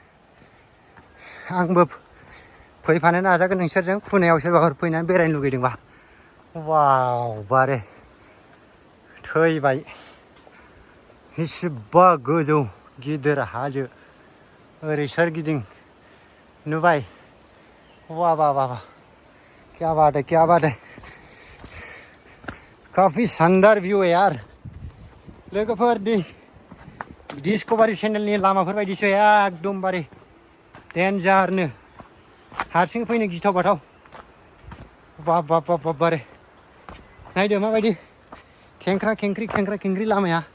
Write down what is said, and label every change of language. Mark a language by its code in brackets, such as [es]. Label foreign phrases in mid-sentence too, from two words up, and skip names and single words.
[brx] आंबो फैफानो नाजागोन नोंसोरजों पुनेयाव सोरबाफोर फैनानै बेरायनो लुगैदोंबा वाव बारे थैबाय इसिबा गोजौ गिदिर हाजो ओरै सोरगिदिं नुबाय [hi] वाह वाह वाह क्या बात है काफी शानदार व्यू है यार [brx] लोगोफोर डिस्कभारि चेनेलनि लामाफोर बायदिसो एकदमबारे डेन्जारनो हारसिं फैनो गिथाव बाथाव बाब बाब बाब बाब बारे नायदो माबायदि खेंख्रा खेंख्रि लामाया